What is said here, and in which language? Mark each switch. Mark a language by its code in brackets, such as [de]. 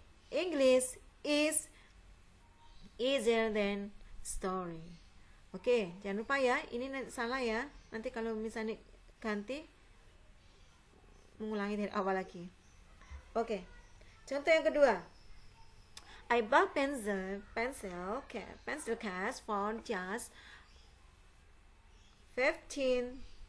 [en] English is easier than story. [id] Oke, jangan lupa ya, ini salah ya. Nanti kalau misalnya ganti, mengulangi dari awal lagi. Oke, contoh yang kedua. [en] I bought pencil case for just 15,000.